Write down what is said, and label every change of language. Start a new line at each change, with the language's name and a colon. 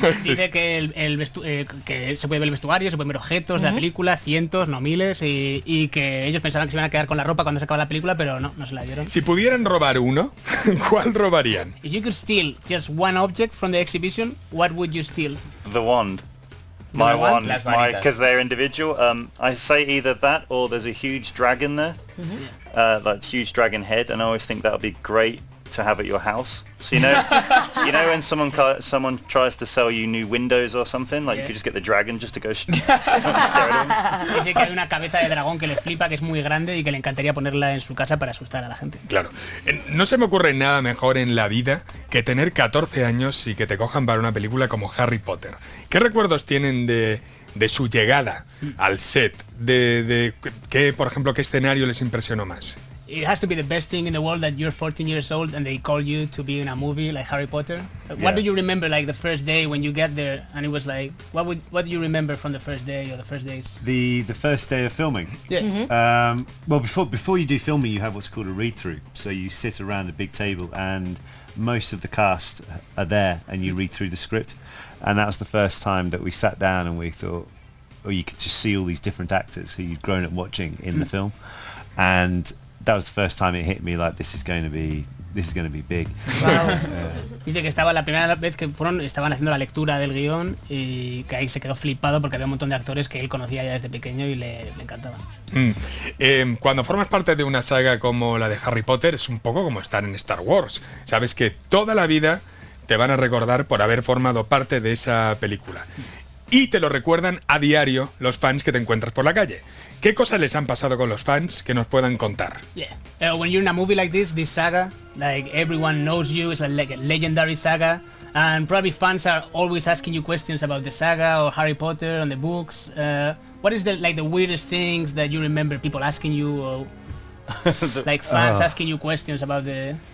Spanish: Dice que que se puede ver el vestuario, se pueden ver objetos de la película, cientos, no miles, y que ellos pensaban que se iban a quedar con la ropa cuando se acaba la película, pero no se la dieron. Si pudieran robar uno, ¿cuál robarían?
English: If you could steal just one object from the exhibition, what would you steal? The wand. My wand, because they're individual. I say either that or there's a huge dragon there, like huge dragon head, and I always think that would be great to have at your house. So you know when someone tries to sell you new windows or something, like you could just get the dragon just to go.
Spanish: Dice que hay una cabeza de dragón que le flipa, que es muy grande y que le encantaría ponerla en su casa para asustar a la gente. Claro, no se me ocurre nada mejor en la vida que tener 14 años y que te cojan para una película como Harry Potter. ¿Qué recuerdos tienen de su llegada al set? De ¿qué, por ejemplo, qué escenario les impresionó más?
English: It has to be the best thing in the world that you're 14 years old and they call you to be in a movie like Harry Potter. What do you remember, like the first day when you get there and it was like, what do you remember from the first day or the first days? The first day of filming. Yeah. Well, before you do filming, you have what's called a read-through. So you sit around a big table and most of the cast are there and you read through the script. And that was the first time that we sat down and we thought, you could just see all these different actors who you'd grown up watching in the film, and that was the first time it hit me like this is going to be big. Wow.
Spanish: Dice que estaba la primera vez que estaban haciendo la lectura del guión y que ahí se quedó flipado porque había un montón de actores que él conocía ya desde pequeño y le encantaban. Cuando formas parte de una saga como la de Harry Potter es un poco como estar en Star Wars. Sabes que toda la vida te van a recordar por haber formado parte de esa película. y te lo recuerdan a diario los fans que te encuentras por la calle. ¿Qué cosas les han pasado con los fans que nos puedan contar?
English: Yeah. When you're in a movie like this saga, like everyone knows you, it's like a legendary saga, and probably fans are always asking you questions about the saga or Harry Potter and the books. What is the weirdest things that you remember people asking you, or like fans asking you questions about the...